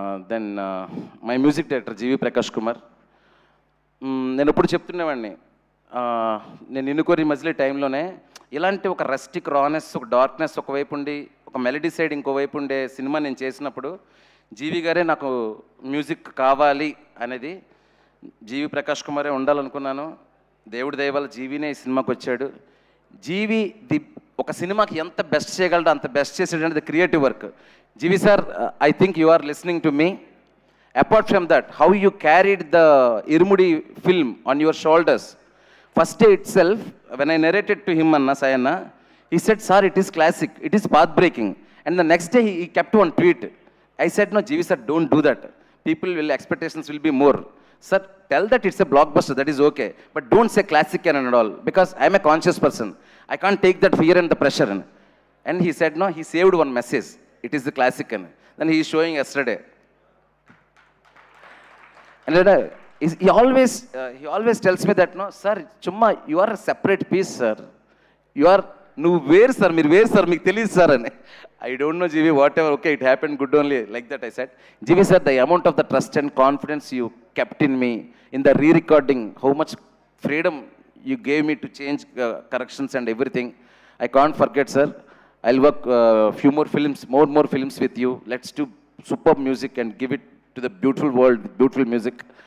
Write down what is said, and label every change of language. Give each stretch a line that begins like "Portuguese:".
Telugu: Then my music director జీవి ప్రకాష్ కుమార్. నేను ఎప్పుడు చెప్తున్నవాడిని, నేను నిన్నుకోరి మధ్యలో టైంలోనే ఇలాంటి ఒక రస్టిక్ రానెస్, ఒక డార్క్నెస్ ఒకవైపు ఉండి, ఒక మెలడీ సైడ్ ఇంకోవైపు ఉండే సినిమా నేను చేసినప్పుడు జీవి గారే నాకు మ్యూజిక్ కావాలి అనేది, జీవి ప్రకాష్ కుమారే ఉండాలనుకున్నాను. దేవుడి దయ వల్ల జీవినే ఈ సినిమాకి వచ్చాడు. జీవి ఒక సినిమాకి ఎంత బెస్ట్ చేయగలడో అంత best చేసేటది creative work.
English: Jeevi sir, I think you are listening to me. Apart from that, how you carried the Irumudi film on your shoulders. First day itself, when I narrated to him, Anna Sayana, he said, sir, it is classic, it is path-breaking. And the next day, he kept one tweet. I said, no, Jeevi sir, don't do that. Expectations will be more. Sir, tell that it's a blockbuster, that is okay. But don't say classic and all, because I'm a conscious person. I can't take that fear and the pressure. And he said, no, he saved one message. It is the classic. Then he is showing yesterday. And he always tells me that, no, sir, chumma, you are a separate piece, sir.
Telugu: నువ్వు వేరు sir, మీరు వేరు sir, మీకు తెలియదు sir అని.
English: I don't know Jeevi, whatever, okay, it happen good only, like that I said. Jeevi sir, the amount of the trust and confidence you kept in me in the re-recording, how much freedom you gave me to change corrections and everything, I can't forget sir. I'll work few more films with you. Let's do superb music and give it to the beautiful world, beautiful music.